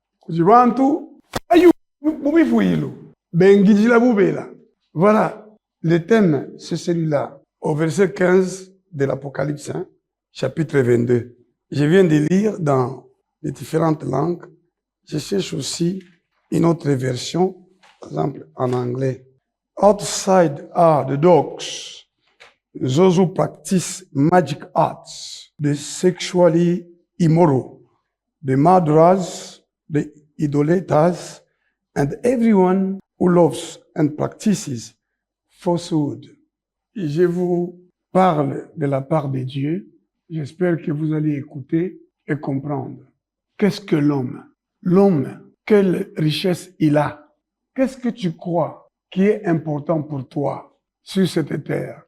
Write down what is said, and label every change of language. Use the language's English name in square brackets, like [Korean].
[French] Kujibantu, ayu bubifuilo. Bengiji la bubela. Voilà, le thème, c'est celui-là. Au verset 15 de l'Apocalypse, chapitre 22. Je viens de lire dans les différentes langues. Je cherche aussi une autre version, par exemple en anglais. [English] Outside are the dogs, those who practice magic arts, the sexually immoral, the murderers, the idolaters, and everyone who loves and practices falsehood. [French] Je vous parle de la part de Dieu. J'espère que vous allez écouter et comprendre. qu'est-ce que l'homme? L'homme, quelle richesse il a? Qu'est-ce que tu crois qui est important pour toi sur cette terre?